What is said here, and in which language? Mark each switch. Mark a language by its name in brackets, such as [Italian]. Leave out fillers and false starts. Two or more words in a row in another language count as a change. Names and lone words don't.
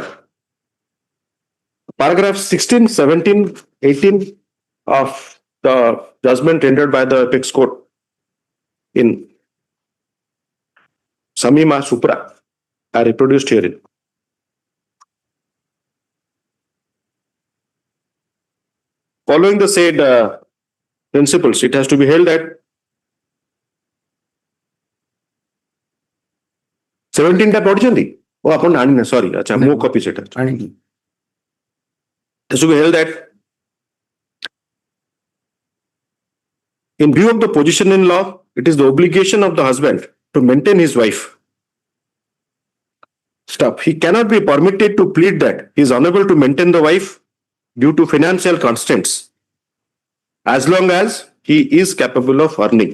[English] Paragraph 16, 17, 18 of the judgment rendered by the Apex Court in Samima Supra are reproduced herein. Following the said principles, it has to be held that 17 [Odia] ଟା ପଢ଼ିଛନ୍ତି ଓ ଆପଣ ଆଣିନା sorry ଆଚ୍ଛା ମୋ କପି ସେଟା ଆଣିନି [English] it should be held that in view of the position in law, it is the obligation of the husband to maintain his wife. Stop. He cannot be permitted to plead that he is unable to maintain the wife due to financial constraints as long as he is capable of earning.